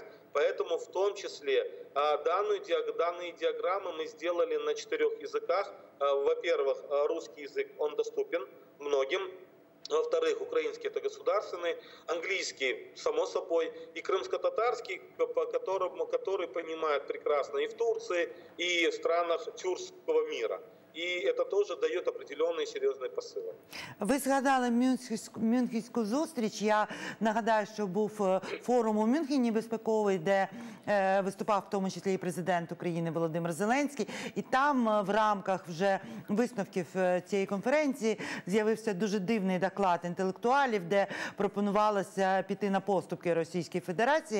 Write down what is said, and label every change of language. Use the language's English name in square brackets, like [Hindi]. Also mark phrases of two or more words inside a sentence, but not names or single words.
[Russian] Поэтому в том числе данные диаграммы мы сделали на 4 языках. Во-первых, русский язык, он доступен многим. Во-вторых, украинский – это государственный, английский, само собой, и крымско-татарский, который понимают прекрасно и в Турции, и в странах тюркского мира. [Ukrainian] І це теж дає определенні серйозні посили. Ви згадали Мюнхенську зустріч. Я нагадаю, що був форум у Мюнхені безпековий, де виступав в тому числі і президент України Володимир Зеленський. І там в рамках вже висновків цієї конференції з'явився дуже дивний доклад інтелектуалів, де пропонувалося піти на поступки Російській Федерації.